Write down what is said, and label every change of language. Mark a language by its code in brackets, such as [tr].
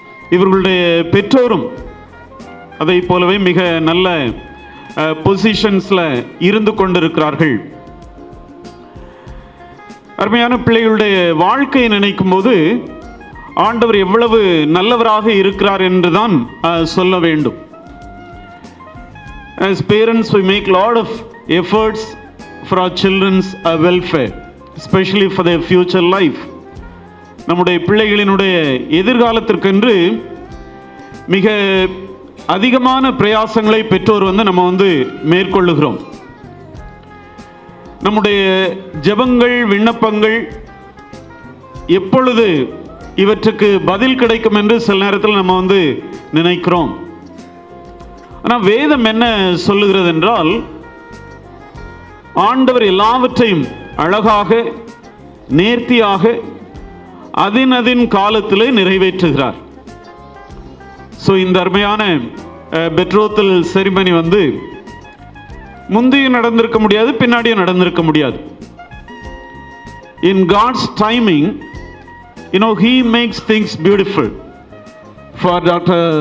[ta] இவர்களுடைய பெற்றோரும் அதை போலவே மிக நல்ல பொசிஷன்ஸில் இருந்து கொண்டிருக்கிறார்கள். அருமையான பிள்ளைகளுடைய வாழ்க்கையை நினைக்கும் போது ஆண்டவர் எவ்வளவு நல்லவராக இருக்கிறார் என்றுதான் சொல்ல வேண்டும். [en] As parents, we make lot of efforts for our children's welfare, especially for their future life. [ta] நம்முடைய பிள்ளைகளினுடைய எதிர்காலத்திற்கென்று மிக அதிகமான பிரயாசங்களை பெற்றோர் நம்ம மேற்கொள்ளுகிறோம். நம்முடைய ஜெபங்கள், விண்ணப்பங்கள் எப்பொழுது இவற்றுக்கு பதில் கிடைக்கும் என்று சில நேரத்தில் நம்ம நினைக்கிறோம். ஆனால் வேதம் என்ன சொல்லுகிறது என்றால், ஆண்டவர் எல்லாவற்றையும் அழகாக நேர்த்தியாக அதின் காலத்திலே நிறைவேற்றுகிறார். ஸோ இந்த அருமையான பெட்ரோத்தல் செரிமனி முந்தைய நடந்திருக்க முடியாது, பின்னாடியும் நடந்திருக்க முடியாது. [en] In God's timing, he makes things beautiful for Dr.